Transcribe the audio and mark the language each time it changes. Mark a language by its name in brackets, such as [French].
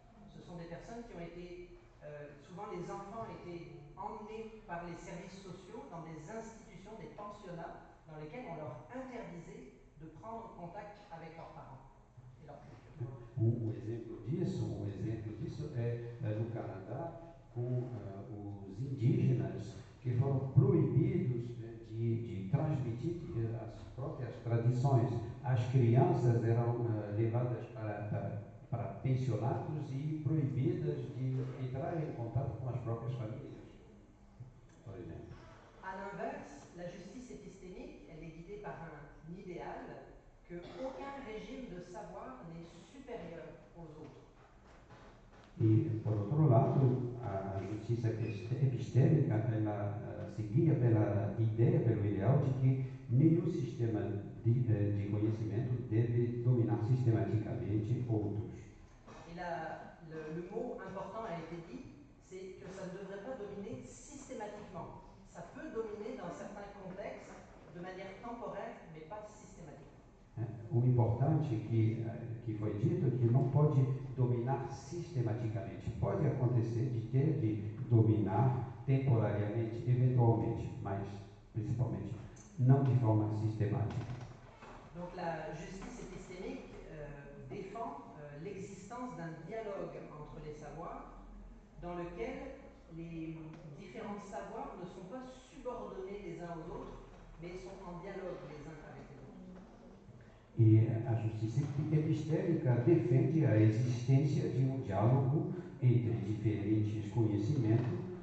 [French] Ce sont des personnes qui ont été, souvent les enfants étaient emmenés par les services sociaux dans des institutions, des pensionnats, dans lesquels on leur interdisait de prendre contact avec leurs parents et leur culture. [Portuguese] Um exemplo disso é no Canadá, com os indígenas que foram proibidos de transmitir as próprias tradições. As crianças eram levadas para pensionatos e proibidas de entrar em contato com as próprias famílias, por exemplo. [French] À l'inverse, la justice épistémique, elle est guidée par un idéal que aucun régime de savoir n'est supérieur aux autres. [Portuguese] E, por outro lado, a justiça epistêmica ela se guia pela ideia, pelo ideal de que nenhum sistema de conhecimento deve dominar sistematicamente outros. [French] Et là, le mot important a été dit, c'est que ça ne devrait pas dominer systématiquement. Ça peut dominer dans certains contextes de manière temporaire, mais pas systématiquement. [Portuguese] O importante que foi dito é que não pode dominar sistematicamente. Pode acontecer de ter de dominar temporariamente, eventualmente, mas principalmente não de forma sistemática. [French] Donc la justice épistémique défend l'existence d'un dialogue entre les savoirs dans lequel les différents savoirs ne sont pas subordonnés les uns aux autres, mais sont en dialogue les uns avec les autres. [Portuguese] E a justiça epistêmica defende a existência de um diálogo entre diferentes conhecimentos